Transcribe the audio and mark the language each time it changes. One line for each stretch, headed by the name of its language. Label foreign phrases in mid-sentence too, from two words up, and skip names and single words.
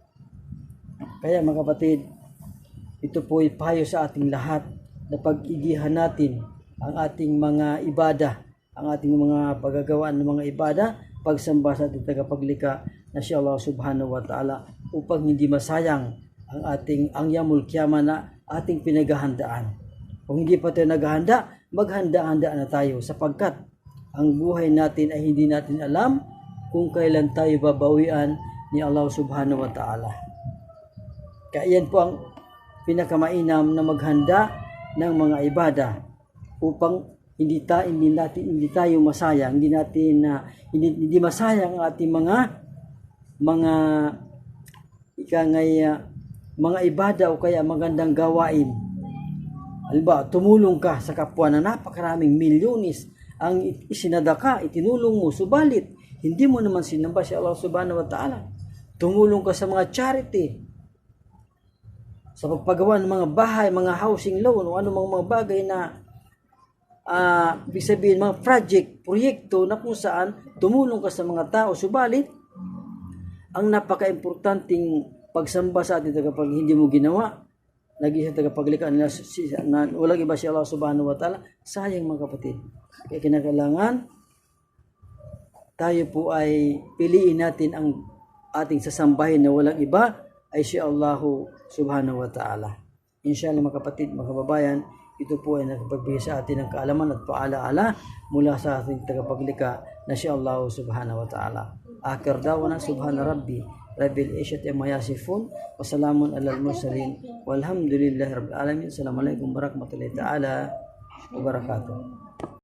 Filipino: Kaya mga kapatid, ito po ay payo sa ating lahat na pag-igihan natin ang ating mga ibada, ang ating mga paggagawa ng mga ibada, pagsamba sa ating tagapaglikha na si Allah
Arabic: سبحانه وتعالى,
Filipino: upang hindi masayang ang
Arabic: يوم القيامة
Filipino: na ating pinaghahandaan. Kung hindi pa tayo naghahanda, maghanda-handa na tayo, sapagkat ang buhay natin ay hindi natin alam kung kailan tayo babawian ni Allah
Arabic: سبحانه وتعالى.
Filipino: Kaya yan po ang pinakamainam na maghanda ng mga ibada, upang hindi tayo masayang, hindi masayang ang ating mga ibada o kaya magandang gawain. Halimbawa, tumulong ka sa kapwa na napakaraming milyones ang isinadaka, itinulong mo, subalit hindi mo naman sinamba si Allah
Arabic: سبحانه وتعالى.
Filipino: tumulong ka sa mga charity, sa pagpagawa ng mga bahay, mga
English: housing loan,
Filipino: o anumang mga bagay na ibig sabihin, mga proyekto na kung saan tumulong ka sa mga tao. Subalit, ang napaka-importanting pagsamba sa atin kapag hindi mo ginawa, lagi sa tagapaglikha nila na walang iba si Allah
Arabic: سبحانه وتعالى,
Filipino: sayang mga kapatid. Kaya kinakailangan tayo po ay piliin natin ang ating sasambahin na walang iba ay si Allah
Arabic: سبحانه وتعالى.
Filipino: Inshallah mga kapatid, mga kababayan, ito po ay nakapagbigay sa atin ng kaalaman at paalaala mula sa ating tagapaglikha na si Allah
Arabic: سبحانه وتعالى. آخر دعوانا سبحان ربي رب العزة عما يصفون وسلام على المرسلين والحمد لله رب العالمين. السلام عليكم ورحمة الله تعالى وبركاته.